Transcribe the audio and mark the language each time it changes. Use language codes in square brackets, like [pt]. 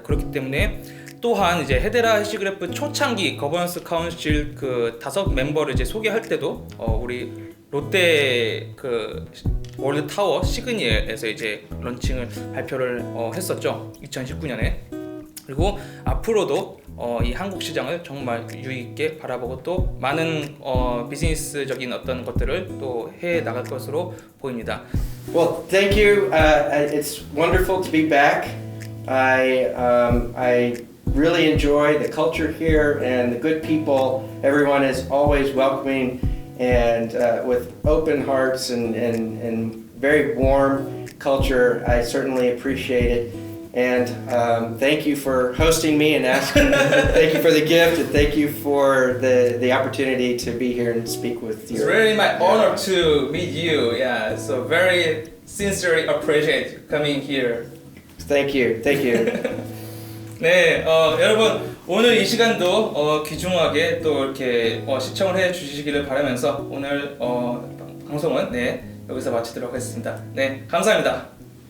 [ko] 그렇기 때문에 또한 이제 헤데라해시그래프 초창기 거버넌스 카운실 그 5 멤버를 이제 소개할 때도 우리 롯데 그 월드 타워 시그니엘에서 이제 런칭을 발표를 했었죠. 2019년에. 그리고 앞으로도 이 한국 시장을 정말 유의 있게 바라보고 또 많은 비즈니스적인 어떤 것들을 또 해 나갈 것으로 보입니다. [en] Well, thank you. It's wonderful to be back. I really enjoy the culture here and the good people. Everyone is always welcoming and with open hearts and very warm culture. I certainly appreciate it. And thank you for hosting me and asking. Thank you for the gift, and thank you for the opportunity to be here and speak with you. It's really my honor to meet you. Yeah, so very sincerely appreciate you coming here. Thank you. Thank you. [ko] 네, 여러분 오늘 이 시간도 귀중하게 또 이렇게 시청을 해 주시기를 바라면서 오늘 방송은 네 여기서 마치도록 하겠습니다. 네, 감사합니다.